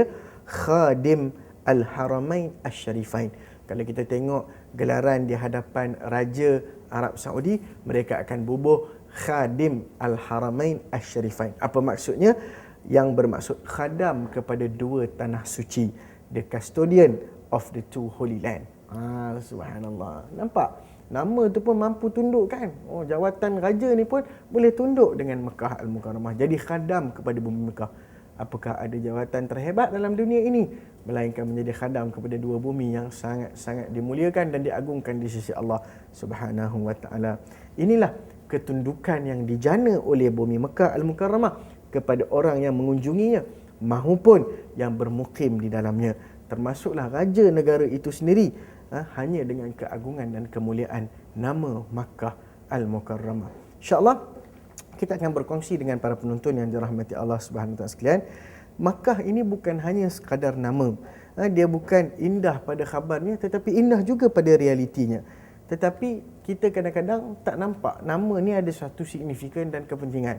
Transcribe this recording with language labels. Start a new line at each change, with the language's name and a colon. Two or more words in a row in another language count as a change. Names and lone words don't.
Malay: Khadim Al-Haramain Asy-Syarifain. Kalau kita tengok gelaran di hadapan Raja Arab Saudi, mereka akan bubuh Khadim Al-Haramain Asy-Syarifain. Apa maksudnya? Yang bermaksud khadam kepada dua tanah suci,
English: the custodian of the two holy land.
Malay: Subhanallah. Nampak? Nama tu pun mampu tunduk kan? Oh, jawatan raja ni pun boleh tunduk dengan Mekah Al-Mukarramah. Jadi khadam kepada bumi Mekah. Apakah ada jawatan terhebat dalam dunia ini melainkan menjadi khadam kepada dua bumi yang sangat-sangat dimuliakan dan diagungkan di sisi
Arabic: الله سبحانه وتعالى.
Malay: Inilah ketundukan yang dijana oleh bumi Mekah Al-Mukarramah kepada orang yang mengunjunginya maupun yang bermukim di dalamnya, termasuklah raja negara itu sendiri, hanya dengan keagungan dan kemuliaan nama Makkah Al-Mukarramah. InsyaAllah kita akan berkongsi dengan para penonton yang dirahmati
Arabic: الله سبحانه وتعالى
Malay: sekalian. Makkah ini bukan hanya sekadar nama. Dia bukan indah pada khabarnya, tetapi indah juga pada realitinya. Tetapi kita kadang-kadang tak nampak nama ni ada satu signifikan dan kepentingan.